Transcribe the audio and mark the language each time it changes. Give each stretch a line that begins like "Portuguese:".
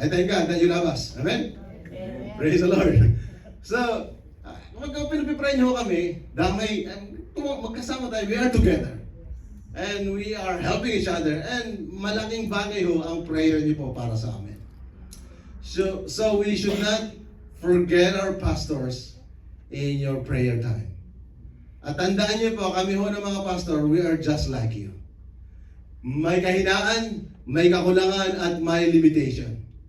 English: I thank God that you love us. Amen? Amen. Praise the Lord. So,
Filipino: kapag pinapipray niyo kami, damay, magkasama tayo,
English: we are together. And we are helping each other.
Filipino: And malaking bagay ho ang prayer niyo po para sa amin.
English: So we should not forget our pastors in your prayer time.
Filipino: At tandaan niyo po, kami ho ng mga pastor,
English: we are just like you.
Filipino: May kahinaan, may kakulangan, at may limitation.